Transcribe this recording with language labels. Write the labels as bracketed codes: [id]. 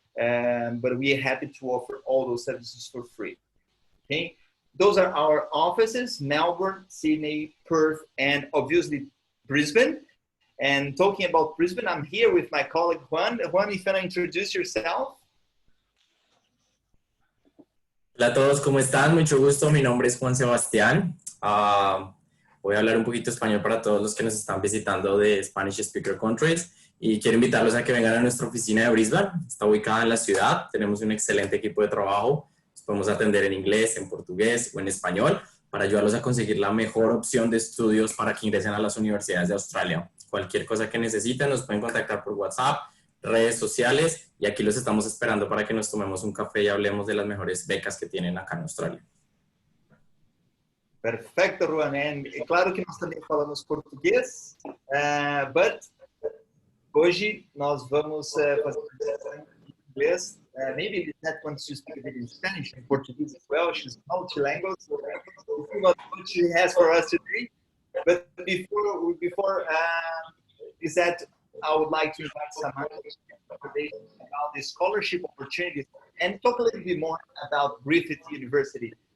[en] But we are happy to offer all those services for free. Okay, those are our offices: Melbourne, Sydney, Perth, and obviously Brisbane. And talking about Brisbane, I'm here with my colleague Juan. Juan, if you want to introduce yourself. [es] Hola a todos, ¿cómo están? Mucho gusto, mi nombre es Juan Sebastián. Voy a hablar un poquito español para todos los que nos están visitando de [en] Spanish Speaker Countries [es] y quiero invitarlos a que vengan a nuestra oficina de Brisbane. Está ubicada en la ciudad, tenemos un excelente equipo de trabajo, nos podemos atender en inglés, en portugués o en español para ayudarlos a conseguir la mejor opción de estudios para que ingresen a las universidades de Australia. Cualquier cosa que necesiten nos pueden contactar por WhatsApp, redes sociales, y aquí los estamos esperando para que nos tomemos un café y hablemos de las mejores becas que tienen acá en Australia. Perfecto, Juan. [pt] Claro que nós também falamos português, but hoje nós vamos fazer em inglês. [en] Maybe Lisette wants to speak a bit in Spanish and Portuguese as well. She's multilingual, so we'll see what she has for us today. But before Lisette, I would like to invite Samantha about the scholarship opportunities and talk a little bit more about Griffith University.